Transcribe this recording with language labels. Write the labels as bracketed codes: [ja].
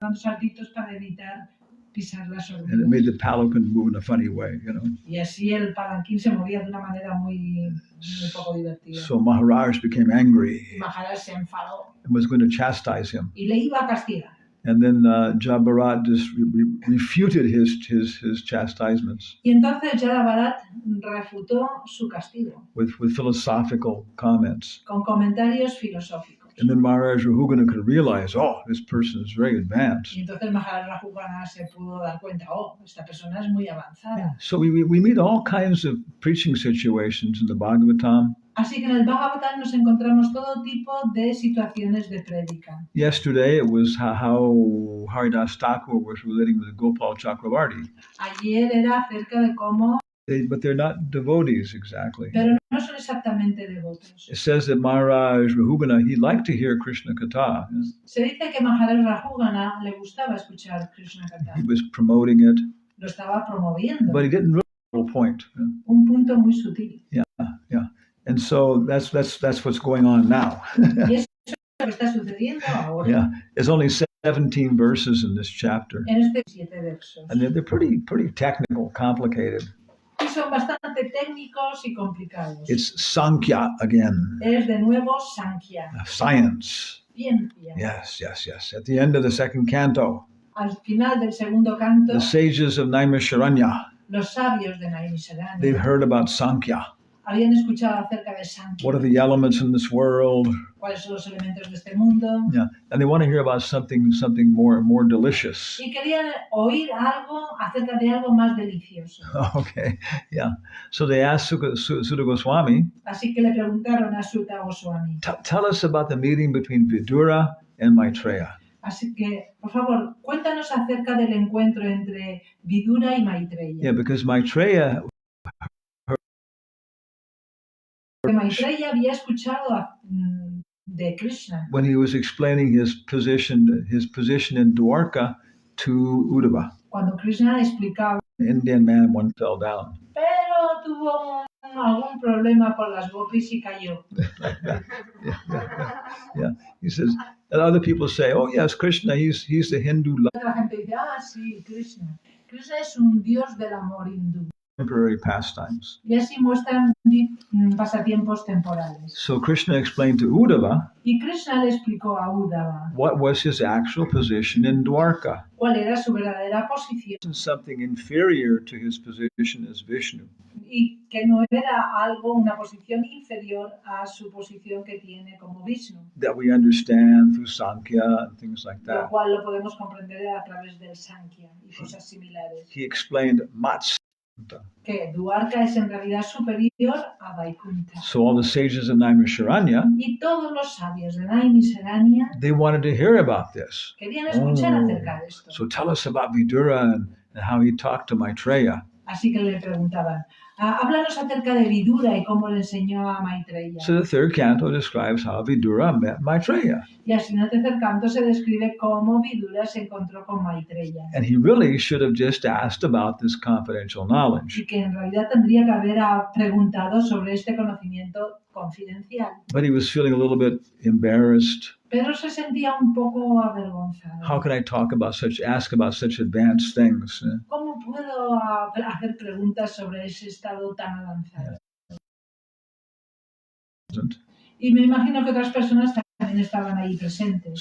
[es] saltitos para evitar pisar las hormigas. [en] And it made the palanquin move in a funny way, [es] Y así el palanquín se movía de una manera muy poco divertida. [en] So Maharaj became angry. [es] Y Maharaj se enfadó. [en] And was going to chastise him. [es] Y le iba a castigar. [en] And then Jada Bharat just refuted his chastisements. [es] Y entonces Jada Bharat refutó su castigo. [en] With philosophical comments. [es] Con comentarios filosóficos. [en] And then Maharaj Rahugana could realize, this person is very advanced. [es] Y entonces Maharaj Rahugana se pudo dar cuenta, esta persona es muy avanzada. [en] Yeah. So we meet all kinds of preaching situations in the Bhagavatam. [es] Así que en el Bhagavatam nos encontramos todo tipo de situaciones de prédica. [en] Yesterday it was how Haridas Thakur was relating with Gopal Chakravarti. [es] Ayer era acerca de cómo. [en] But they're not devotees exactly. [es] Pero no son exactamente devotos. [en] It says that Maharaj Rahugana, he liked to hear Krishna Katha. [es] Se dice que Maharaj Rahugana le gustaba escuchar Krishna Katha. [en] He was promoting it. [es] Lo estaba promoviendo. [en] But he didn't really point. [es] Un punto muy sutil. [en] Yeah. And so that's what's going on now. [es] Y eso es lo que está sucediendo ahora. [en] Yeah. There's only 17 verses in this chapter. [es] En este 7 versos. [en] And they're pretty technical, complicated. [es] Y son bastante técnicos y complicados. [en] It's Sankhya again. [es] Es de nuevo Sankhya. [en] Science. [es] Ciencia. [en] Yes. At the end of the second canto. [es] Al final del segundo canto. [en] The sages of Naimisharanya. [es] Los sabios de Naimisharanya. [en] They've heard about Sankhya. [es] Habían escuchado acerca de Sankhya. [en] What are the elements in this world? [es] ¿Cuáles son los elementos de este mundo? [en] Yeah, and they want to hear about something more delicious. [es] Y querían oír algo acerca de algo más delicioso. [en] Okay, yeah. So they asked Sutta Goswami. [es] Así que le preguntaron a Sutta Goswami. [en] Tell us about the meeting between Vidura and Maitreya. [es] Así que, por favor, cuéntanos acerca del encuentro entre Vidura y Maitreya. [en] Yeah, because Maitreya [es] Que Maitreya había escuchado de Krishna [en] when he was explaining his position in Dwarka to Uddhava. [es] cuando Krishna explicaba. [en] An Indian man one fell down. [es] Pero tuvo algún problema con las gopis y cayó. [en] Yeah. He says, and other people say, "Oh yes, Krishna, he's the Hindu love." [es] Otra gente dice, sí, Krishna. Krishna es un dios del amor hindú. [en] Temporary pastimes. [es] Y así muestran pasatiempos temporales. [en] So Krishna explained to Uddhava. [es] Y Krishna le explicó a Uddhava. [en] What was his actual position in Dwarka? [es] ¿Cuál era su verdadera posición? [en] Something inferior to his position as Vishnu. [es] Y que no era una posición inferior a su posición que tiene como Vishnu. [en] That we understand through Sankhya and things like that. [es] Lo cual lo podemos comprender a través del Sankhya y cosas similares. [en] He explained Mats. [es] Que Dwarka es en realidad superior a Vaikunta. [en] So all the sages of Naimisharanya, [es] y todos los sabios de Naimisharanya, [en] they wanted to hear about this. [es] Querían escuchar acerca de esto. [en] So tell us about Vidura and how he talked to Maitreya. [es] Así que le preguntaban, háblanos acerca de Vidura y cómo le enseñó a Maitreya. [en] So the third canto describes how Vidura met Maitreya. [es] Y así en el tercer canto se describe cómo Vidura se encontró con Maitreya. [en] And he really should have just asked about this confidential knowledge. [es] Y que en realidad tendría que haber preguntado sobre este conocimiento confidencial. [en] But he was feeling a little bit embarrassed. [es] Pero se sentía un poco avergonzado. [en] How can I ask about such advanced things? [es] ¿Cómo puedo hacer preguntas sobre ese estado tan avanzado? Y me imagino que otras personas también estaban ahí presentes.